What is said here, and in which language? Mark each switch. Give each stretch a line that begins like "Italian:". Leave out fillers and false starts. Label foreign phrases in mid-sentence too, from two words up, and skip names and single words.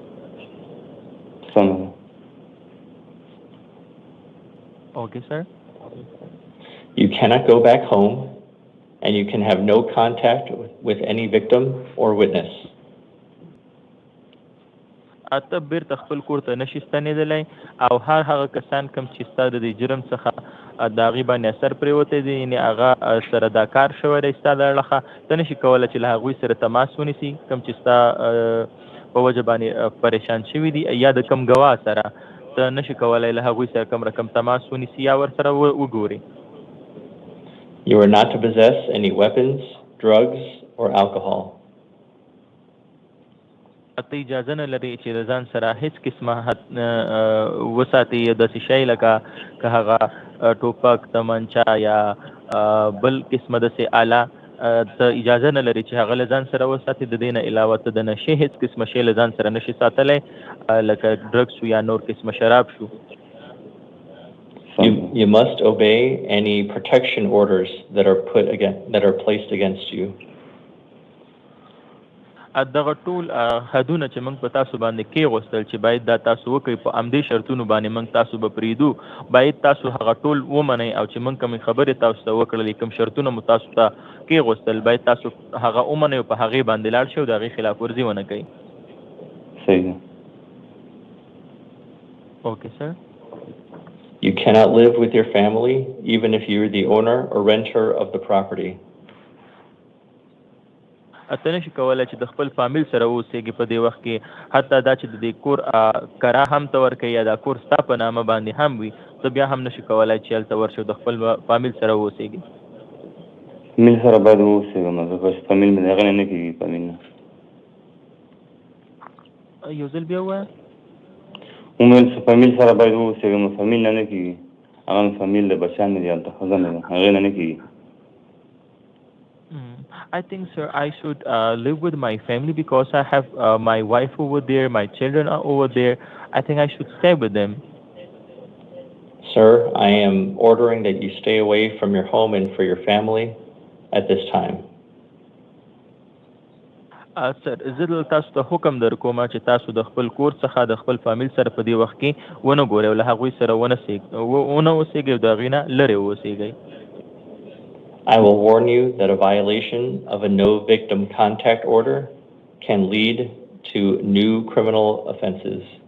English: Okay, sir. You cannot go back home and you can have no contact with any victim or witness.
Pashto: ته بیرته خپل کور ته نشي ستنېدلی او هغه کسان کوم چې ستا د دې جرم څخه د هغې باندې اثر پرېوتی دی یعنې هغه سره دا کار شوی دی ستا د اړخه ته نشي کولی چې له هغوی سره تماس ونیسي کوم چې ستا په وجه باندې پریشان شوي دي یا د کوم ګواه سره ته نشي کولی له هغوی سره کوم رقم تماس ونیسي یا ورسره وګوري.
English: You are not to possess any weapons, drugs, or alcohol.
Pashto: ته اجازه نه لري چې د ځان سره هیڅ قسمه وساتي داسې شی لکه که هغه ټوپک تمانچه یا بل قسمه داسې آله ته اجازه نه لري چې هغه له ځان سره وساتي. د دې نه علاوه ته د نشې هیڅ قسمه شی له ځان سره نشي ساتلی لکه ډرګ شو یا نور قسمه شراب شو.
English: You must obey any protection orders that are placed against you.
Pashto: دغه ټول حدونه چې موږ په تاسو باندې کېغوستل چې باید دا تاسو وکړئ په همدې شرطونو باندې موږ تاسو به پرېږدو باید تاسو هغه ټول ومنئ او چې موږ کومې خبرې تاسو ته وکړلې کوم شرطونه مو تاسو ته کېغوستل باید تاسو هغه ومنئ او په هغې باندې لاړ شئ او د هغې خلاف ورزي ونه کوئ. صحیح ده.
English: Okay, sir. You cannot live with your family even if you're the owner or renter of the property.
Pashto: ته نشي کولی چې د خپل فامیل سره اوسېږي په دې وخت کې حتی دا چې د دې کور کرا هم ته ورکوي یا دا کور ستا په نامه باندې هم وي ته بیا هم نشي کولی چې هلته ورشې او د خپل فامیل سره اوسېږي. فامیل سره باید واوسېږم ځکه چې فامیل مې د هغې نه نه کېږي فامیل نه. یو ځل بیا ووایه. ومویل چې فامیل سره باید واوسېږم فامیل نه نه کېږي هغه فامیل د بچیان مې دي هلته ښځه مې ده هغې نه نه کېږي.
English: I think, sir, I should live with my family because I have my wife over there, my children are over there. I think I should stay with them. Sir, I am ordering that you stay away from your home and for your family at this time. Sir,
Pashto: زه تاسو ته حکم درکوم چې تاسو د خپل کور څخه د خپل فامیل سره په دې وخت کې ونه ګورئ او له هغوی سره ونه اوسېږئ او د هغې نه لرې اوسېږئ.
English: I will warn you that a violation of a no victim contact order can lead to new criminal offenses.